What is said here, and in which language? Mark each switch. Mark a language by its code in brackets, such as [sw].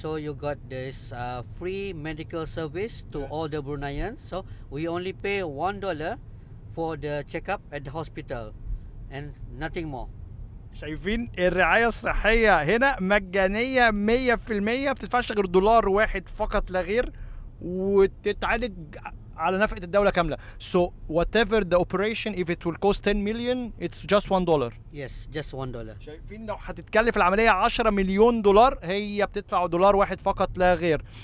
[en] so you got this free medical service to Yeah. all the Bruneians. So we only pay $1 for the checkup at the hospital, and nothing more. [ar] شايفين الرعاية الصحية هنا مجانية 100%، بتدفعش غير دولار واحد فقط لا غير، وتتعالج على نفقة الدولة كاملة. [en] So whatever the operation, if it will cost 10 million, it's just $1. Yes, just $1. [ar] شايفين لو هتتكلف العملية 10 مليون دولار، هي بتدفع دولار واحد فقط لا غير.